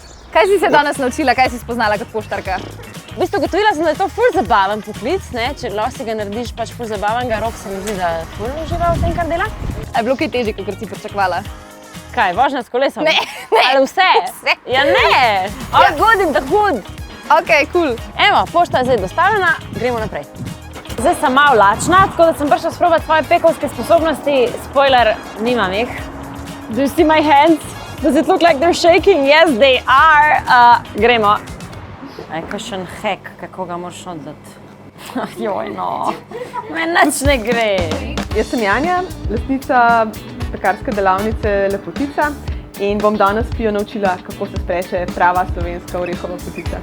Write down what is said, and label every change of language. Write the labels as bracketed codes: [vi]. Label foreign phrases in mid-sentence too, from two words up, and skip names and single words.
[sl] Kaj si se danes naučila, kaj si spoznala kot poštarka? V bistvu gotovila sem, da je to ful zabaven poklic, ne? Če lahko si ga narediš pač ful zabavnega, Rok se mi zdi, da ful uživa v tem, kar dela. A je bilo kaj težje, kot si pričakovala? Kaj, vožnja s kolesom? Ne. Ali vse? Ja ne! [en] All good in the hood! Ok, cool. [sl] Evo, pošta je zdaj dostavljena, gremo naprej. Zdaj sem malo lačna, tako da sem prišla sprobati svoje pekovske sposobnosti. Spoiler, nimam jih. [en] Do you see my hands? Does it look like they're shaking? Yes, they are. [sl] Gremo. Aj, kakšen hack, kako ga moraš oddati. Joj, no. Meni nič ne gre. Jaz sem Janja, lastnica pekarske delavnice Lepotica in bom danes Pijo naučila, kako se streče prava slovenska orehova potica.